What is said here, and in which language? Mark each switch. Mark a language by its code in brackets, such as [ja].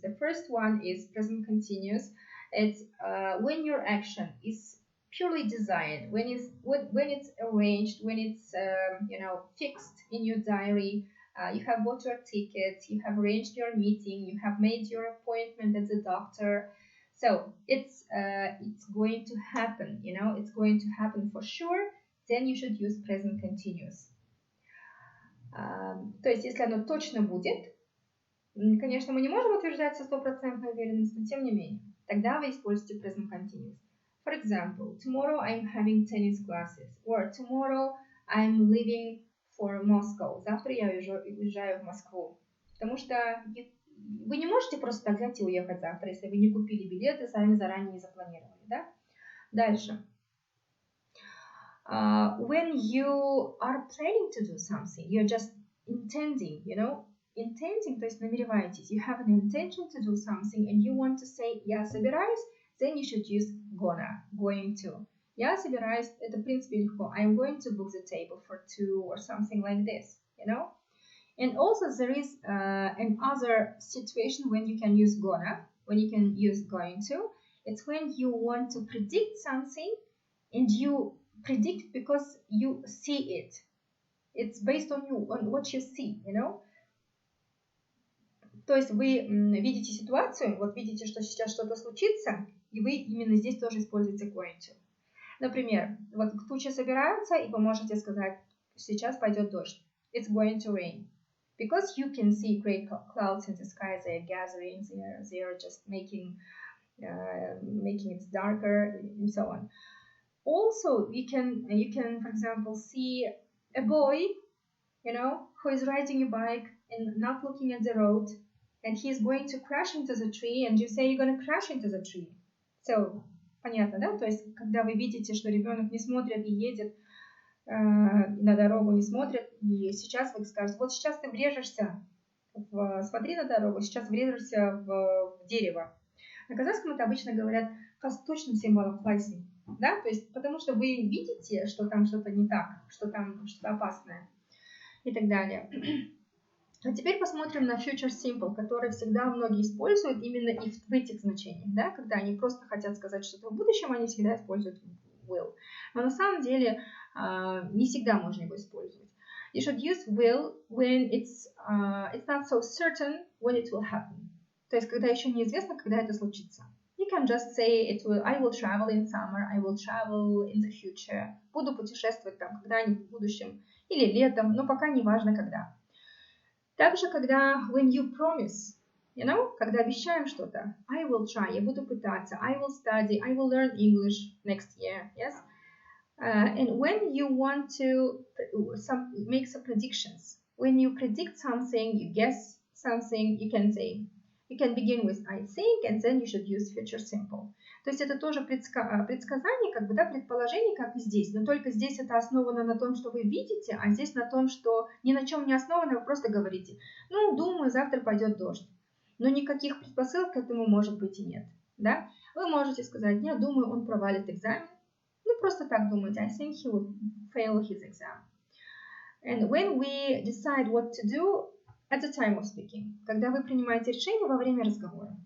[en] The first one is present continuous. It's when your action is purely designed, when it's arranged, when it's fixed in your diary. You have bought your tickets, you have arranged your meeting, you have made your appointment at the doctor. So it's going to happen, you know, it's going to happen for sure. Then you should use present continuous. [ru] То есть, если оно точно будет, конечно, мы не можем утверждать со стопроцентной уверенностью, но тем не менее, тогда вы используете present continuous. [en] For example, tomorrow I'm having tennis classes, or tomorrow I'm leaving for Moscow. [ru] Завтра я уезжаю в Москву. Потому что вы не можете просто так взять и уехать завтра, если вы не купили билеты, сами заранее не запланировали, да? Дальше. [en] When you are planning to do something, you're just intending, you know, intending, [ru] то есть намереваетесь, [en] you have an intention to do something and you want to say [ru] я собираюсь, [en] then you should use gonna, going to. [ru] Я собираюсь, это в принципе легко. [en] I'm going to book the table for two or something like this, you know. And also there is another situation when you can use gonna, when you can use going to. It's when you want to predict something and you predict because you see it. It's based on you, on what you see, you know. [ru] То есть вы видите ситуацию, вот видите, что сейчас что-то случится, и вы именно здесь тоже используете going to. Например, вот тучи собираются, и вы можете сказать, сейчас пойдет дождь. [en] It's going to rain. Because you can see great clouds in the sky, they are gathering, they are just making it darker, and so on. Also, you can, for example, see a boy, you know, who is riding a bike and not looking at the road, and he's going to crash into the tree, and you say you're going to crash into the tree. [ru] So, понятно, да? То есть, когда вы видите, что ребенок не смотрит и едет на дорогу, не смотрит, и сейчас вы скажете, вот сейчас ты врежешься, смотри на дорогу, сейчас врежешься в дерево. На казахском это обычно говорят восточным символом класси, да? То есть, потому что вы видите, что там что-то не так, что там что-то опасное и так далее. А теперь посмотрим на future simple, который всегда многие используют именно и в этих значениях, да? Когда они просто хотят сказать что-то в будущем, они всегда используют will. Но на самом деле не всегда можно его использовать. [en] You should use will when it's not so certain when it will happen. [ru] То есть, когда еще неизвестно, когда это случится. [en] You can just say I will travel in summer, I will travel in the future. [ru] Буду путешествовать там когда-нибудь в будущем или летом, но пока не важно когда. Также, когда [en] when you promise, you know, [ru] когда обещаем что-то, [en] I will try, [ru] я буду пытаться, [en] I will study, I will learn English next year, yes? And when you want to make some predictions, when you predict something, you guess something, you can say, you can begin with I think, and then you should use future simple. [ru] То есть это тоже предсказание, как бы, да, предположение, как и здесь, но только здесь это основано на том, что вы видите, а здесь на том, что ни на чем не основано, вы просто говорите, ну, думаю, завтра пойдет дождь. Но никаких предпосылок к этому может быть и нет, да? Вы можете сказать, я думаю, он провалит экзамен. Ну, просто так думаете, [en] I think he will fail his exam. And when we decide what to do at the time of speaking, [ru] когда вы принимаете решение во время разговора.